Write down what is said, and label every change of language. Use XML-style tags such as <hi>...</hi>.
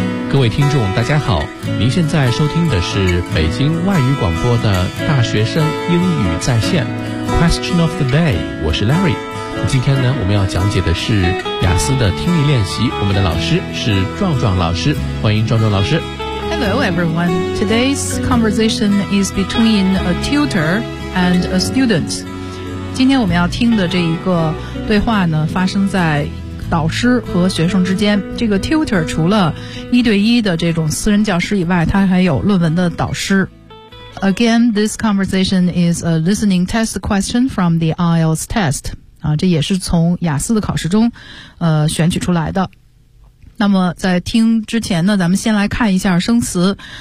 <zh>各位听众大家好，您现在收听的是北京外语广播的大学生英语在线 Question of the day， 我是 Larry。今天呢，我们要讲解的是雅思的听力练习，我们的老师是壮壮老师，欢迎壮壮老师。</zh> <en>Hello everyone. Today's conversation is between a tutor and a student.</en> <zh>今天我们要听的这一个对话呢，发生在导师和学生之间。这个 tutor 除了一对一的这种私人教师以外，他还有论文的导师。</zh> <en>Again, this conversation is a listening test question from the IELTS test.</en> <zh>这也是从雅思的考试中选取出来的。那么在听之前呢，咱们先来看一下生词。</zh>